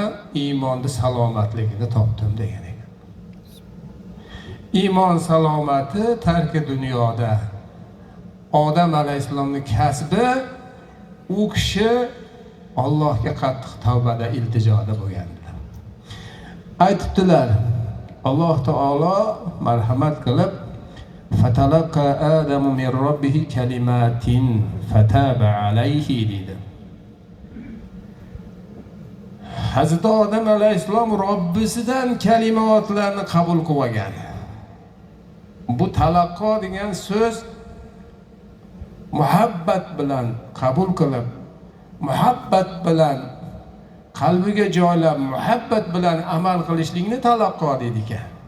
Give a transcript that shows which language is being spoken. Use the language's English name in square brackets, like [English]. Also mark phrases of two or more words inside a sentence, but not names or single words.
[Uzbek] Iymonni salomatligini topdim degan ekan. Iymon salomati tarki dunyoda. Odam alayhissalomning kasbi u kishi Allohga qattiq tavbada, iltijoda bo'lganlar. Aytibdilar, Alloh taolo marhamat qilib, [Arabic] "فتلقى آدم من ربه كلمات فتاب عليه" [Uzbek] dedi. Hazrat Odam alayhissalom Robbisidan kalimatlarni qabul qilgan. Bu talaqqo degan so'z muhabbat bilan qabul qilib, muhabbat bilan qalbiga joylab, muhabbat bilan amal qilishlikni talaqqo deydi ekan.